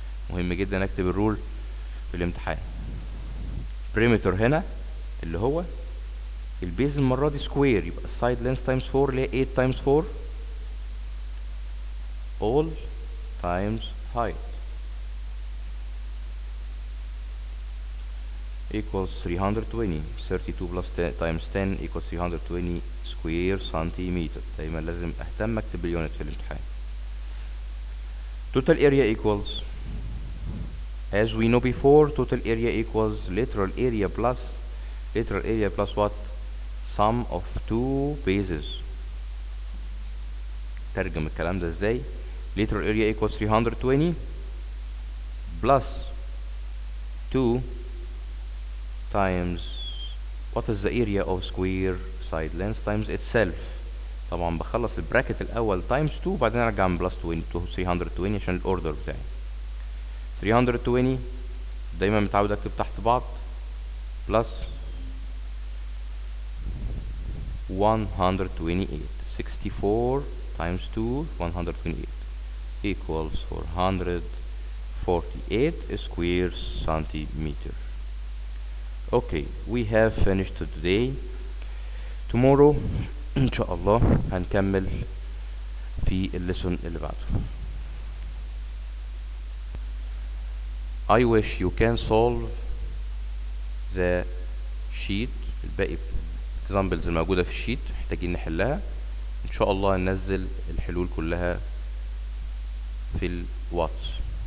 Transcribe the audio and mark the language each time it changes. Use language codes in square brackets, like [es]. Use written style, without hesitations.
[ar] مهم جدا اكتب الرول في الامتحان. perimeter هنا اللي هو البيز المرة دي سكوير، يبقى السايد لينس تايمز 4 اللي هي 8 تايمز 4 [en] all times height equals 320. 32 plus 10 times 10 equals 320 square centimeter. [ar] دايما لازم اهتم اكتب اليونت في الامتحان. [en] total area equals, as we know before, total area equals lateral area plus what? sum of two bases. [ar] ترجم الكلام ده ازاي؟ [en] lateral area equals 320 plus 2 times what is the area of square side length times itself. [ar] طبعا بخلص البراكت الاول [en] times 2 [ar] وبعدين ارجع من plus 20 to 320 عشان الاوردر بتاعي. 320 دايما متعود اكتب تحت بعض [en] plus 128. 64 times 2 128 equals 448 square centimeter. Okay, we have finished today. Tomorrow [ar] ان شاء الله هنكمل في الليسون اللي بعده. [en] I wish you can solve the sheet. [ar] الباقي examples الموجودة في الشيت محتاجين نحلها. ان شاء الله هننزل الحلول كلها في الواتس.